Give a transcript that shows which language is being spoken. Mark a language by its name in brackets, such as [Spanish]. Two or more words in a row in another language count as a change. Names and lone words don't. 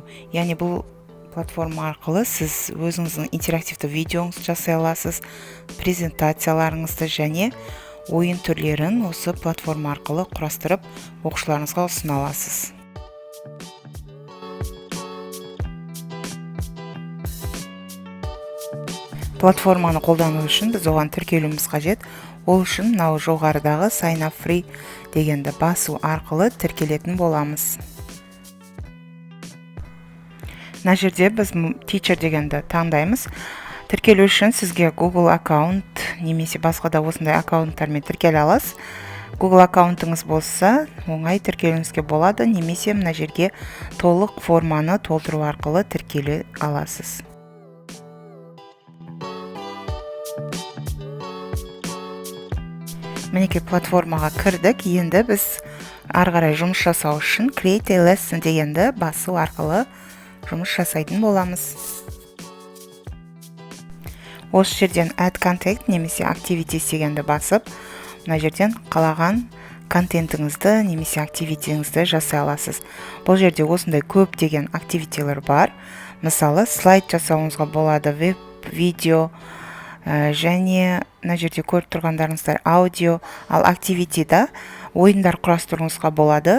[Kazakh] Яғни бұл платформа арқылы сіз өзіңіздің интерактивті видеоңызды жасай аласыз, презентацияларыңызды және ойын түрлерін осы платформа арқылы құрастырып оқушыларыңызға ұсына аласыз. Платформаны қолдану үшін біз оған тіркелуіміз қажет. Ол үшін мынау жоғарыдағы [English] Sign up free [Kazakh] дегенді басу арқылы тіркелетін боламыз. Мына жерде біз Teacher дегенді таңдаймыз. Тіркелу үшін сізге Google аккаунт немесе басқа да осындай аккаунттармен тіркеле аласыз. Google аккаунтыңыз болса, оңай тіркелуіңізге болады, немесе мына жерге толық форманы толтыру арқылы тіркеле аласыз. Мінекей платформаға кірдік. Енді біз ары қарай жұмыс жасау үшін [English] Create a lesson [Kazakh] дегенді басу арқылы жұмыс жасайтын боламыз. Осы жерден [English] Add contact [Kazakh] немесе Activities дегенді басып, мына жерден қалаған контентіңізді немесе активитиіңізді жасай аласыз. Бұл жерде осындай көп деген активитилер бар. Мысалы, слайд жасауыңызға болады, веб, видео, және мына жерде көріп тұрғандарыңыздар аудио, ал активитида ойындар құрастыруыңызға болады.